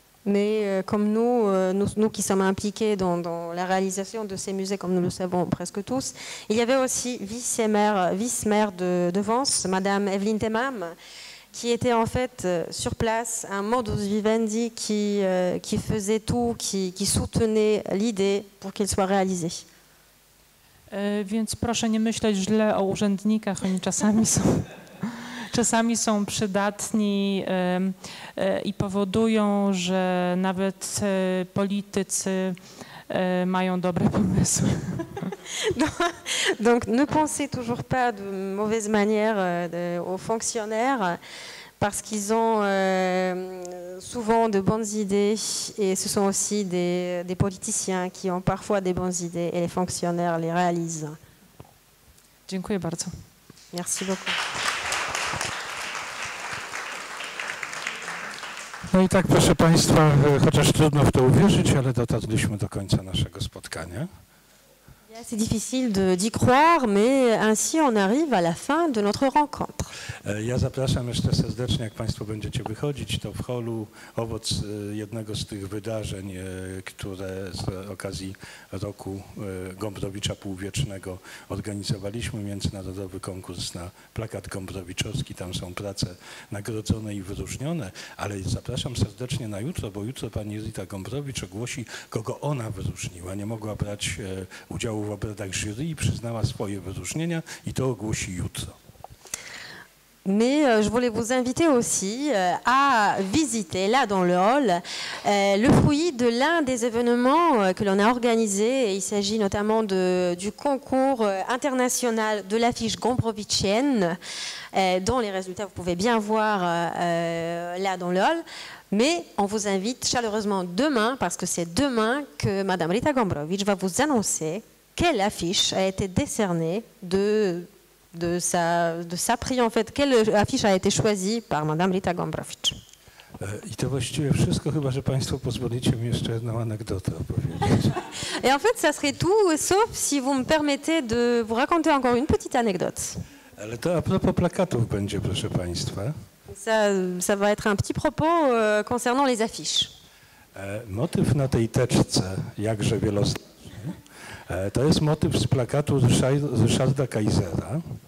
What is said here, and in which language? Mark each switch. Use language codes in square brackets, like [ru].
[fr] Mais comme nous qui sommes impliqués dans la réalisation de ces musées, comme nous le savons presque tous, il y avait aussi vice-maire de Vence, Madame Evelyne Temam, qui était en fait sur place un modus vivendi qui faisait tout, qui soutenait l'idée pour qu'elle soit réalisée. [pl] Więc proszę nie myśleć źle o urzędnikach, oni czasami są przydatni i powodują, że nawet politycy mają dobre pomysły. [fr] Donc ne pensez toujours pas de mauvaise manière aux fonctionnaires parce qu'ils ont souvent de bonnes idées et ce sont aussi des politiciens qui ont parfois des bonnes idées et les fonctionnaires les réalisent. [pl] Dziękuję bardzo. [fr] Merci beaucoup. [pl] No i tak, proszę Państwa, chociaż trudno w to uwierzyć, ale dotarliśmy do końca naszego spotkania. [fr] C'est difficile d'y croire, mais ainsi on arrive à la fin de notre rencontre. [pl] Ja zapraszam jeszcze serdecznie, jak Państwo będziecie wychodzić, to w holu owoc jednego z tych wydarzeń, które z okazji roku Gombrowicza Półwiecznego organizowaliśmy. Międzynarodowy konkurs na plakat gombrowiczowski. Tam są prace nagrodzone i wyróżnione, ale zapraszam serdecznie na jutro, bo jutro pani Rita Gombrowicz ogłosi, kogo ona wyróżniła. Nie mogła brać udziału w obradach jury i przyznała swoje wyróżnienia i to ogłosi jutro. [fr] Mais je voulais vous inviter aussi à visiter là dans le hall le fruit de l'un des événements que l'on a organisé. Il s'agit notamment du concours international de l'affiche gombrowiczienne, dont les résultats vous pouvez bien voir là dans le hall. Mais on vous invite chaleureusement demain, parce que c'est demain que Madame Rita Gombrowicz va vous annoncer quelle affiche a été décernée de sa prix, en fait, quelle affiche a été choisie par Madame Rita Gombrowicz. [pl] I to właściwie wszystko, chyba że Państwo pozwolicie mi jeszcze jedną anegdotę opowiedzieć. [fr] Et en fait, ça serait tout, sauf si vous me permettez de vous raconter encore une petite anecdote. [pl] Ale to a propos plakatów będzie, proszę Państwa. [fr] Ça va être un petit propos concernant les affiches. [pl] Motyw na tej teczce, jakże wieloznaczny, to jest motyw z plakatu Ryszarda Kaisera.